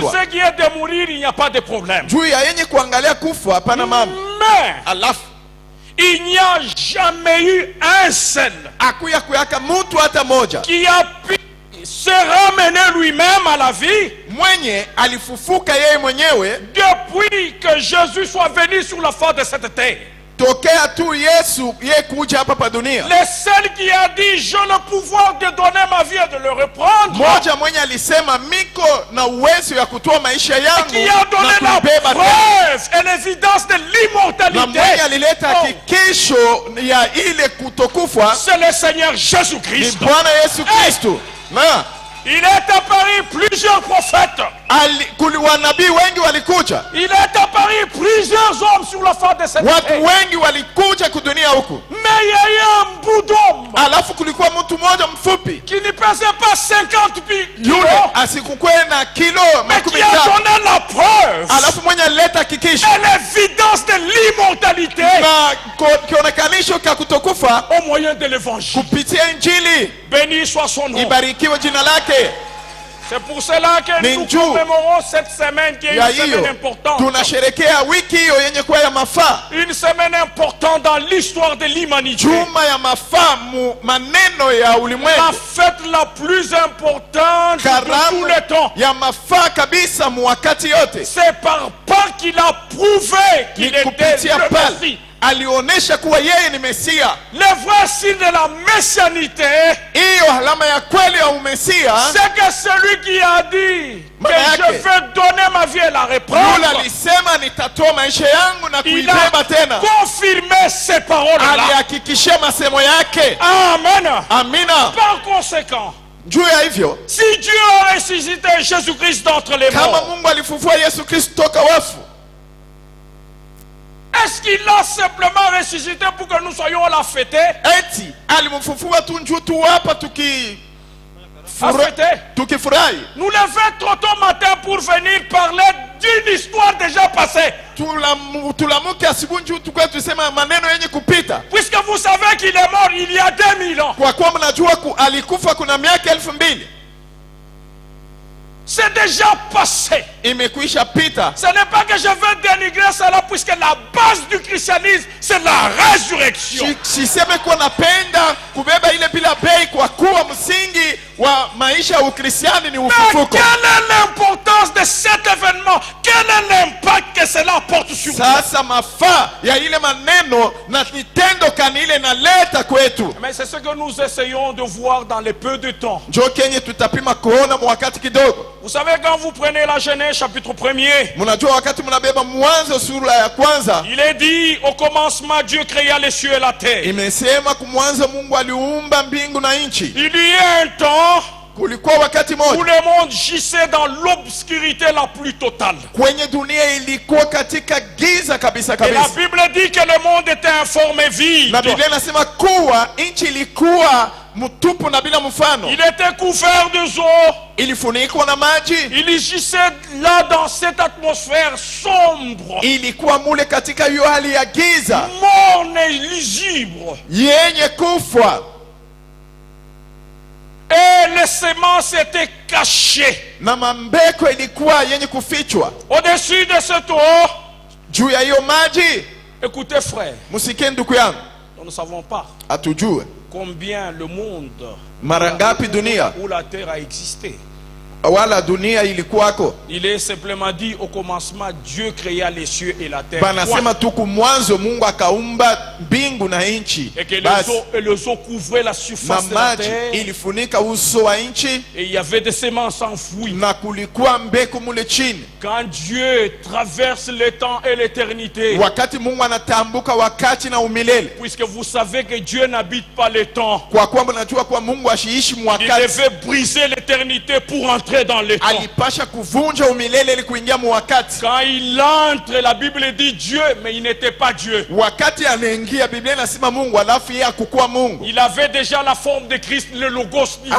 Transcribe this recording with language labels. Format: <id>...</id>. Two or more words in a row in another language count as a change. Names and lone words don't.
<fr>Pour ce qui est de mourir, il n'y a pas de problème.</fr> <sw>Njuu ya yenye kuangalia kufa hapana mambo.</sw> <fr>Mais</fr> <sw>alafu</sw> <fr>il n'y a jamais eu un seul</fr> <sw>akuyaka mtu hata moja</sw> <fr>qui a pu s'est ramené lui-même à la vie,</fr> <sw>mwenye alifufuka yeye mwenyewe,</sw> <fr>depuis que Jésus soit venu sur la face de cette terre.</fr> <sw>tokea tu Yesu yeye kuja hapa pa dunia.</sw> <fr>Le seul qui a dit j'ai le pouvoir de donner ma vie et de le reprendre,</fr> <sw>Moja mwenye alisema miko na uwezo ya kutoa maisha yangu</sw> <fr>qui a donné la preuve et l'évidence de</fr> <sw>na</sw> <fr>l'immortalité,</fr> <sw>mwenye alileta hakikisho ya ile kutokufa</sw> <fr>c'est le Seigneur</fr> <sw>ni</sw> <fr>Jésus-Christ.</fr> <sw>Bwana Yesu Kristo. Na</sw> <fr>Il est apparu plusieurs prophètes.</fr> <sw>wanabii wengi walikuja,</sw> <fr>Il est apparu plusieurs hommes sur la face de cette</fr> <sw>watu</sw> <fr>terre.</fr> <sw>wengi walikuja kudunia huku,</sw> <fr>Mais il y a eu un bout d'homme</fr> <sw>alafu kulikuwa mtu mmoja mfupi</sw> <fr>qui ne pesait pas 50 kilos,</fr> <sw>yule asikukuwe na kilo</sw> <fr>mais qui</fr> <sw>15,</sw> <fr>a donné la preuve</fr> <sw>alafu mwenye alileta hakikisho</sw> <fr>et l'évidence de l'immortalité</fr> <sw>na kionekanisho ka kutokufa</sw> <fr>au moyen de l'évangile.</fr> <sw>kupitia Injili.</sw> <fr>Béni soit son nom.</fr> <sw>Ibarikiwe jina lake.</sw> <fr>C'est pour cela que nous</fr> <sw>Ninju.</sw> <fr>commémorons cette semaine qui est</fr> <sw>Ya</sw> <fr>une semaine</fr> <sw>hiyo</sw> <fr>importante.</fr> <sw>tunasherekea wiki hiyo yenye kuwa ya mafaa,</sw> <fr>Une semaine importante dans l'histoire de l'humanité.</fr> <sw>juma ya mafaa mu maneno ya</sw> <fr>La</fr> <sw>ulimwengu,</sw> <fr>fête la plus importante de tous</fr> <sw>karamu</sw> <fr>les temps.</fr> <sw>ya mafaa kabisa mu wakati yote.</sw> <fr>C'est par Pâques qu'il a prouvé</fr> <sw>Ni</sw> <fr>qu'il était</fr> <sw>kupitia</sw> <fr>le</fr> <sw>pale</sw> <fr>Messie.</fr> <sw>alionyesha kuwa yeye ni Mesia.</sw> <fr>Le vrai signe de la messianité,</fr> <sw>Hiyo alama ya kweli ya umesia,</sw> <fr>c'est que celui qui a dit que</fr> <sw>Maana yake,</sw> <fr>je vais donner ma vie et la</fr> <sw>yule</sw> <fr>reprendre,</fr> <sw>alisema nitatoa maisha yangu na</sw> <fr>il a</fr> <sw>kuibeba tena,</sw> <fr>confirmé ces paroles-là.</fr> <sw>alihakikishia masemo yake.</sw> <fr>Amen.</fr> <sw>Amina.</sw> <fr>Par conséquent,</fr> <sw>Juu ya hivyo,</sw> <fr>si Dieu a ressuscité Jésus-Christ d'entre les</fr> <sw>kama</sw> <fr>morts,</fr> <sw>Mungu alifufua Yesu Kristo toka wafu,</sw> <fr>est-ce qu'il a simplement ressuscité pour que nous soyons là fêtés?</fr> <sw>eti alimfufua tu njuu tu hapa tukifurahi?</sw> <fr>Nous levons trop tôt matin pour venir parler d'une histoire déjà passée.</fr> <sw>Tulamuke asubuhi njuu tukwe tusema maneno yenye kupita,</sw> <fr>Puisque vous savez qu'il est mort il y a 2000 ans.</fr> <sw>kwa kuwa mnajua alikufa kuna miaka 2000.</sw> <fr>C'est déjà passé.</fr> <sw>Imekwisha pita.</sw> <fr>Ce n'est pas que je veux dénigrer cela, puisque la base du christianisme, c'est la résurrection.</fr> <sw>Siseme kuwa napenda kubeba ile bila bei, kwa kuwa msingi wa maisha ya Ukristiani ni</sw> <fr>Mais</fr> <sw>ufufuko.</sw> <fr>quelle est l'importance de cet événement? Quel est l'impact que cela apporte sur nous?</fr> <sw>Sasa mafaa ya ile maneno na kitendo kani ile naleta kwetu,</sw> <fr>Mais c'est ce que nous essayons de voir dans les peu de temps.</fr> <sw>njo kenye tutapima kuona mwakati kidogo.</sw> <fr>Vous savez, quand vous prenez la Genèse chapitre 1er,</fr> <sw>Mnajua wakati mnabeba Mwanzo sura ya kwanza,</sw> <fr>il est dit au commencement Dieu créa les cieux et la terre.</fr> <sw>imesema kumwanzo Mungu aliumba mbingu na nchi.</sw> <fr>Il y a un temps</fr> <sw>Kulikuwa wakati</sw> <fr>où</fr> <sw>moja</sw> <fr>le monde gissait dans l'obscurité la plus totale.</fr> <sw>kwenye dunia ilikuwa katika giza kabisa</sw> <fr>Et la</fr> <sw>kabisa,</sw> <fr>Bible dit que le monde était informe et vide.</fr> <sw>na Biblia inasema kuwa nchi ilikuwa mtupu na bila mfano,</sw> <fr>Il était couvert de eau.</fr> <sw>ilifunikwa na maji,</sw> <fr>Il gissait là dans cette atmosphère sombre,</fr> <sw>ilikuwa mule katika hiyo hali ya giza</sw> <fr>morne et lisible.</fr> <sw>yenye kufa,</sw> <fr>Et les semences étaient cachées.</fr> <sw>na mambeko ilikuwa yenye kufichwa</sw> <fr>Au-dessus de cette eau,</fr> <sw>juu ya hiyo maji.</sw> <fr>écoutez frère,</fr> <sw>Msikie ndugu yangu,</sw> <fr>nous ne savons pas</fr> <sw>hatujue</sw> <fr>combien le monde</fr> <sw>mara ngapi dunia</sw> <fr>où la terre a existé.</fr> <sw>wala dunia ilikuwako.</sw> <fr>Il est simplement dit au commencement Dieu créa les cieux et la terre.</fr> <sw>Banasema tu kumwanzo Mungu akaumba mbingu na nchi,</sw> <fr>Et que</fr> <sw>basi</sw> <fr>les eaux couvraient la</fr> <sw>na</sw> <fr>surface de la</fr> <sw>maji</sw> <fr>terre.</fr> <sw>ilifunika uso wa nchi,</sw> <fr>Et il y avait des semences enfouies.</fr> <sw>na kulikuwa mbegu mule chini.</sw> <fr>Quand Dieu traverse le temps et l'éternité,</fr> <sw>Wakati Mungu anatambuka wakati na umilele,</sw> <fr>puisque vous savez que Dieu n'habite pas le temps,</fr> <sw>kwa kuwa mnajua kuwa Mungu ashiishi</sw> <fr>il</fr> <sw>mwakati,</sw> <fr>devait briser l'éternité pour entrer dans le temps.</fr> <sw>alipasha kuvunja umilele ili kuingia mwakati.</sw> <fr>Quand il entre, la Bible dit Dieu, mais il n'était pas Dieu.</fr> <sw>Wakati anaingia, Biblia inasema Mungu, alafu yeye hakukuwa Mungu.</sw> <fr>Il avait déjà la forme de Christ, le logos divin.</fr>